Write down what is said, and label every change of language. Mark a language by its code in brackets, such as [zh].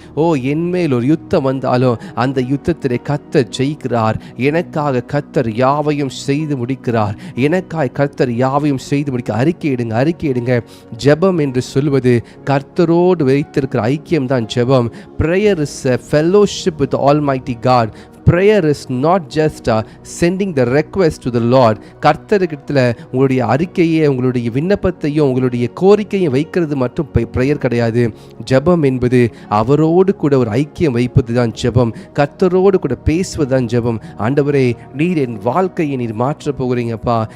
[ta] ஓ, என்மேல் ஒரு யுத்தம் வந்தாலும் அந்த யுத்தத்திலே கர்த்தர் ஜெயிக்கிறார். எனக்காக கர்த்தர் யாவையும் செய்து முடிக்கிறார். எனக்காய் கர்த்தர் யாவையும் செய்து முடிக்க. அறிக்கையிடுங்க, அறிக்கையிடுங்க. ஜெபம் என்று சொல்வது கர்த்தரோடு வைத்திருக்கிற ஐக்கியம் தான் ஜெபம். [en] Prayer is a fellowship with Almighty God. Prayer is not just sending the request to the Lord. [ta] கர்த்தரிடத்தில் உங்களுடைய அறிக்கையை, உங்களுடைய விண்ணப்பத்தையும் உங்களுடைய கோரிக்கையும் வைக்கிறது மட்டும் ப்ரேயர் கிடையாது. ஜெபம் என்பது அவரோடு கூட ஒரு ஐக்கியம் வைப்பது தான் ஜெபம். கர்த்தரோடு கூட பேசுவது தான் ஜெபம். ஆண்டவரே, நீர் என் வாழ்க்கையை நீர் மாற்ற போகிறீங்கப்பா.